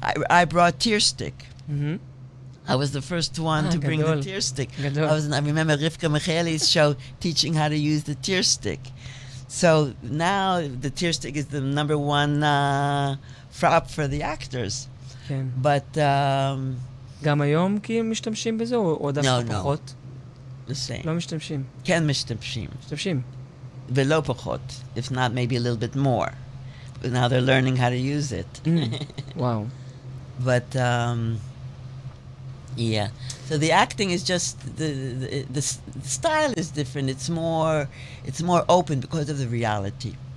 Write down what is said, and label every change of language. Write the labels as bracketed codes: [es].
[en] I brought tear stick. I was the first one to bring the tear stick. I remember Rivka Michaeli's show teaching how to use the tear stick. So now the tear stick is the number one prop for the actors. [he] כן. [en] But... [he] גם היום כי הם משתמשים בזה, או דווקא פחות? [en] The same. [he] לא משתמשים? כן משתמשים. משתמשים. ולא פחות. [en] If not, maybe a little bit more. But now they're learning how to use it. Wow. But... yeah. So the acting is just the style is different. It's more open because of the reality.